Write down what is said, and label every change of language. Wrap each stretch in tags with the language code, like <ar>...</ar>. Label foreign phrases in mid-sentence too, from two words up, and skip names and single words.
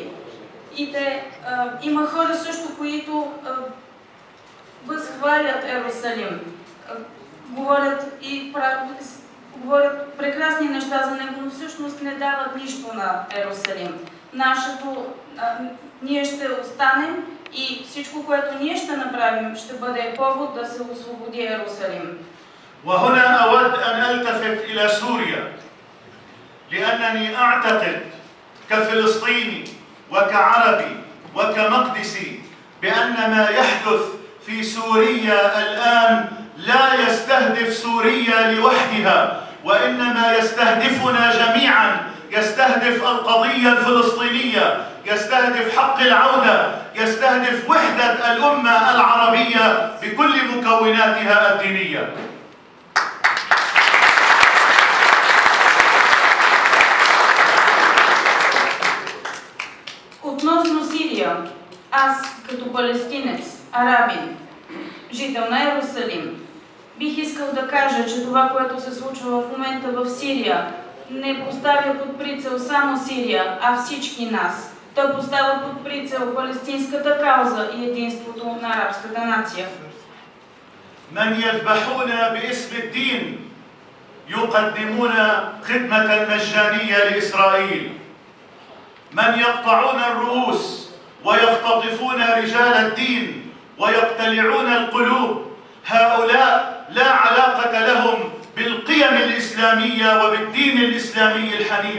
<bg>И има хора също, които възхвалят Йерусалим, говорят прекрасни неща за него, но всъщност не дават нищо на Йерусалим. Ние ще останем и всичко, което ние ще направим, ще бъде повод да се освободи Йерусалим.</bg> <ar>وهنا أود أن ألتفت إلى سوريا، لأنني أعتقد كفلسطيني وكعربي وكمقدسي بأن ما يحدث في سوريا الآن لا يستهدف سوريا لوحدها، وإنما يستهدفنا جميعا، يستهدف القضية الفلسطينية، يستهدف حق العودة، يستهدف وحدة الأمة العربية بكل مكوناتها الدينية.</ar> <bg>Относно Сирия, аз като палестинец, арабин, жител на Йерусалим, бих искал да кажа, че това, което се случва в момента в Сирия, не поставя под прицел само Сирия, а всички нас. Той поставя под прицел палестинската кауза и единството на арабската нация.</bg> <ar>من يذبحون باسم الدين يقدمون خدمة مجانية لإسرائيل. من يقطعون الرؤوس ويختطفون رجال الدين ويقتلعون القلوب، هؤلاء لا علاقة لهم بالقيم الإسلامية وبالدين الإسلامي الحنيف.</ar>